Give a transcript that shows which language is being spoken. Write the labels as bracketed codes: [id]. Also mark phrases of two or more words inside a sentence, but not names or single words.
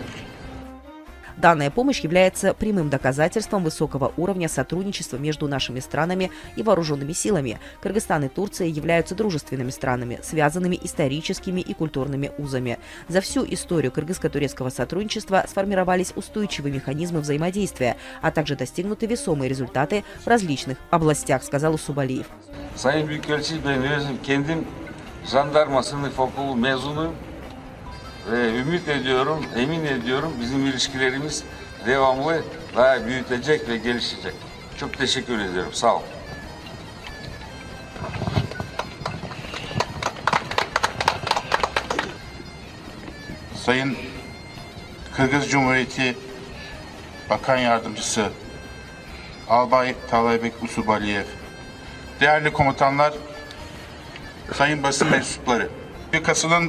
[ru] Данная помощь является прямым доказательством высокого уровня сотрудничества между нашими странами и вооруженными силами. Кыргызстан и Турция являются дружественными странами, связанными историческими и культурными узами. За всю историю кыргызско-турецкого сотрудничества сформировались устойчивые механизмы взаимодействия, а также достигнуты весомые результаты в различных областях, сказал Усубалиев. [tr] Ümit ediyorum, emin ediyorum bizim ilişkilerimiz devamlı daha büyütecek ve gelişecek. Çok teşekkür ediyorum. Sağ olun. Sayın Kırgız Cumhuriyeti Bakan Yardımcısı Albay Taalaybek Usubaliyev, değerli komutanlar, sayın basın mensupları, Respublikasının